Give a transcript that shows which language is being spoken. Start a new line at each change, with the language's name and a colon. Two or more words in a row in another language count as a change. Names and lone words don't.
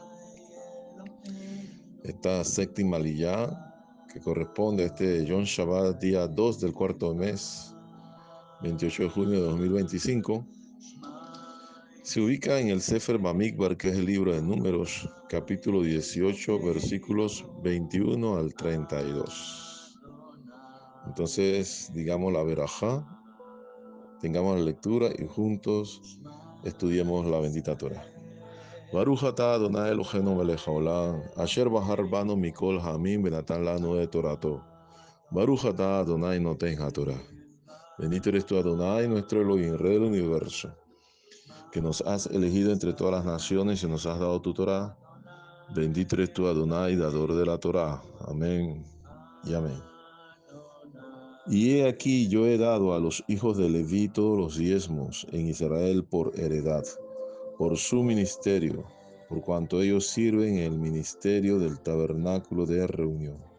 Spanish: Esta séptima aliyá que corresponde a este
Hebrew: יום שבת,
Spanish: día 2 del cuarto mes, 28 de junio de 2025, se ubica en el
Hebrew: ספר במדבר,
Spanish: que es el libro de Números, capítulo 18, versículos 21 al 32. Entonces, digamos la verajá, tengamos la lectura y juntos estudiemos la bendita Torah.
Hebrew: ברוך אתה אדוני אלוהינו מלך העולם, אשר בחר בנו מכל העמים ונתן לנו את תורתו. ברוך אתה אדוני נותן התורה.
Spanish: Bendito eres tú, Adonai, nuestro Elohim, Rey del universo, que nos has elegido entre todas las naciones y nos has dado tu Torah. Bendito eres tú, Adonai, dador de la Torah. Amén y amén. Y he aquí, yo he dado a los hijos de Leví todos los diezmos en Israel por heredad, por su ministerio, por cuanto ellos sirven en el ministerio del tabernáculo de reunión.